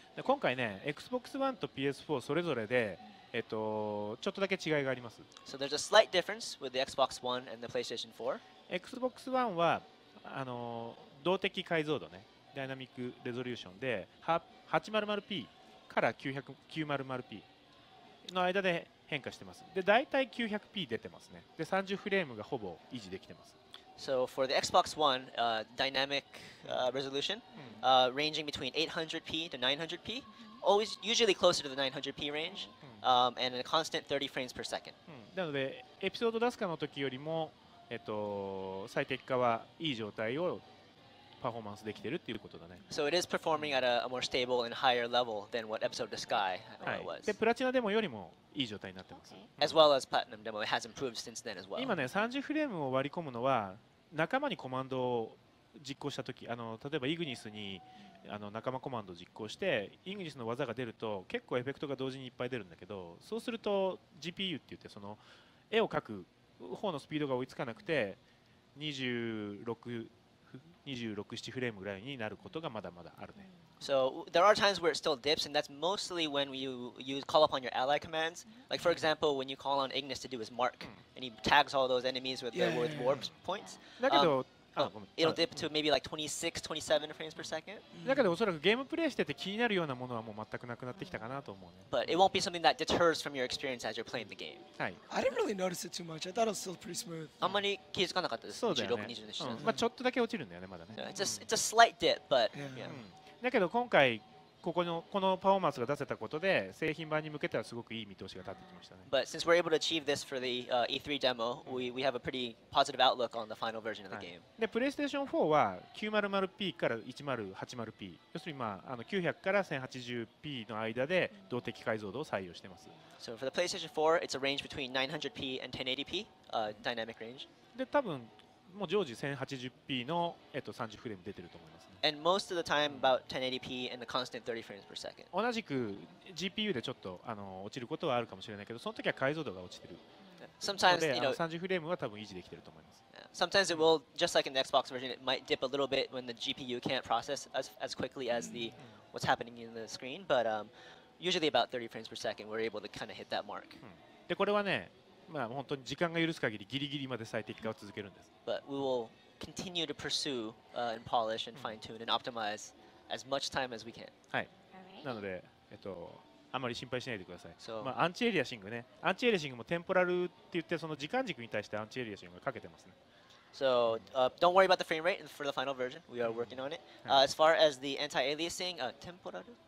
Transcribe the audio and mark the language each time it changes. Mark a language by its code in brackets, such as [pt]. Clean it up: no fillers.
[ja] で今回ね、Xbox One と PS4 それぞれで、ちょっとだけ違いがあります。 [en] So there's a slight difference with the Xbox One and the PlayStation 4. [ja] Xbox One は動的解像度ね、ダイナミックレゾリューションで 800p から 900p の間で変化してます。で、大体 900p 出てますね。で、30フレームがほぼ維持できてます。 [en] So for the Xbox One, dynamic resolution ranging between 800p to 900p, always usually closer to the 900p range, and a constant 30 frames per second. [ja] なので、エピソードダスカの時よりも、最適化はいい状態をパフォーマンスできてるっていうことだね。 [en] So it is performing at a more stable and higher level than what Episode of the Sky [ja] はい [en] was. [ja] で、プラチナデモよりもいい状態になってます。 [en] Okay. As well as Platinum demo, it has improved since then as well. [ja] 今ね、30フレームを割り込むのは仲間にコマンドを実行したとき、例えばイグニスに仲間コマンドを実行してイグニスの技が出ると結構エフェクトが同時にいっぱい出るんだけど、そうすると GPU って言ってその絵を描く方のスピードが追いつかなくて26、7フレームぐらいになることがまだまだあるね。 [en] So there are times where it still dips, and that's mostly when you call upon your ally commands. Like for example, when you call on Ignis to do his mark, and he tags all those enemies with with warp points. [ja] だけど、ごめん [en] It'll dip to maybe like 26, 27 frames per second. [ja] だけどおそらくゲームプレイしてて気になるようなものはもう全くなくなってきたかなと思うね。 [en] But it won't be something that deters from your experience as you're playing the game. [ja] はい。 [en] I didn't really notice it too much. I thought it was still pretty smooth. [ja] あんまり気づかなかったです。そうだよね。 26、27 まあちょっとだけ落ちるんだよねまだね。 [en] It's a slight dip, but Yeah. yeah. [ja] だけど今回このパフォーマンスが出せたことで製品版に向けてはすごくいい見通しが立ってきましたね。 [en] But since we're able to achieve this for the E3 demo, we have a pretty positive outlook on the final version of the [ja] はい [en] game. [ja] で、プレイステーション4は 900p から 1080p、要するに、900から 1080p の間で動的解像度を採用しています。 [en] So for the PlayStation 4, it's a range between 900p and 1080p, dynamic range. [ja] で、多分もう常時 1080p の、30フレーム出てると思いますね。 [en] And most of the time about 1080p and a constant 30 frames per second. [ja] 同じく GPU でちょっと落ちることはあるかもしれないけど、その時は解像度が落ちてるの [en] Sometimes, [ja] で、 [en] you know, [ja] 30フレームは多分維持できてると思います。 [en] sometimes it will, just like in the Xbox version, it might dip a little bit when the GPU can't process as quickly as what's happening in the screen. But usually about 30 frames per second, we're able to kind of hit that mark. [ja] で、これはね、まあ本当に時間が許す限りギリギリまで最適化を続けるんです。 [en] But we will continue to pursue and polish and fine tune and optimize as much time as we can. [ja] はい。 [en] Alright. [ja] なのであまり心配しないでください。そうまあアンチエリアシングね。アンチエリアシングもテンポラルって言ってその時間軸に対してアンチエリアシングがかけてますね。 [en] So don't worry about the frame rate for the final version. We are working on it. As far as the anti-aliasing, temporal.